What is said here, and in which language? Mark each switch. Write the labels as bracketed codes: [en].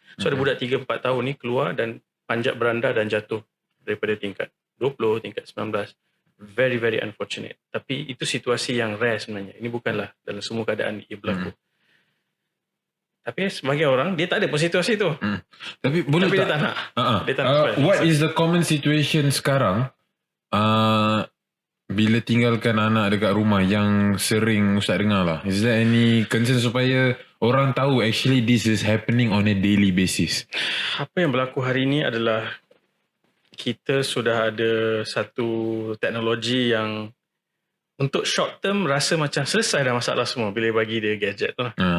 [ms] So ada budak 3-4 tahun ni keluar dan panjat beranda dan jatuh daripada tingkat 20, tingkat 19. [en] Very very unfortunate. [ms] Tapi itu situasi yang rare sebenarnya. Ini bukanlah dalam semua keadaan ia berlaku. Tapi sebagai orang dia tak ada pun situasi tu. Tapi dia tak nak. Dia tak nak. [en] What is the common situation [ms] sekarang? Bila tinggalkan anak dekat rumah yang sering Ustaz dengar lah. [en] Is there any concern [ms] supaya orang tahu [en] actually this is happening on a daily basis? [ms] Apa yang berlaku hari ini adalah kita sudah ada satu teknologi yang untuk [en] short term [ms] rasa macam selesai dah masalah semua bila bagi dia gadget tu lah.